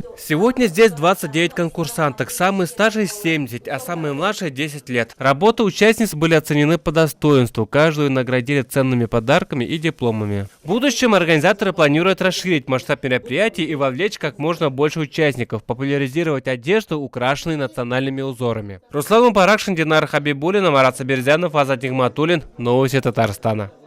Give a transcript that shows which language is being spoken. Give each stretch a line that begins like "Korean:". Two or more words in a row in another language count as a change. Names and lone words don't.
Russian: Сегодня здесь 29 конкурсанток, самые старшие 70, а самые младшие 10 лет. Работы участниц были оценены по достоинству, каждую наградили ценными подарками и дипломами. В будущем организаторы планируют расширить масштаб мероприятий и вовлечь как можно больше участников, популяризировать одежду, украшенную национальными узорами. Руслан Паракшин, Динара Хабибуллина, Марат Сабирзянов, Азат Нигматуллин. Новости Татарстана.